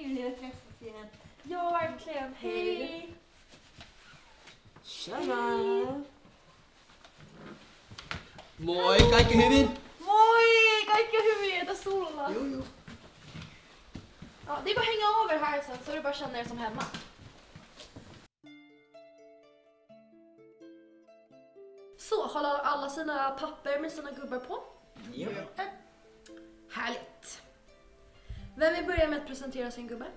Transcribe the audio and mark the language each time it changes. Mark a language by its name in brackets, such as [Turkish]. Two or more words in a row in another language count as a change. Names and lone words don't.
[Swedish] träffas igen. Ja, verkligen. Hej! Tjena! [Finnish] Moi, kaikki hyvin? Moi! Kaikki on hyvin, entä sulla? [Swedish] Jo. Ja, det är bara att hänga över här sen så du bara känner dig som hemma. Så, har alla sina papper med sina gubbar på? Ja. Härligt. Vem vill börja med att presentera sin gubbe?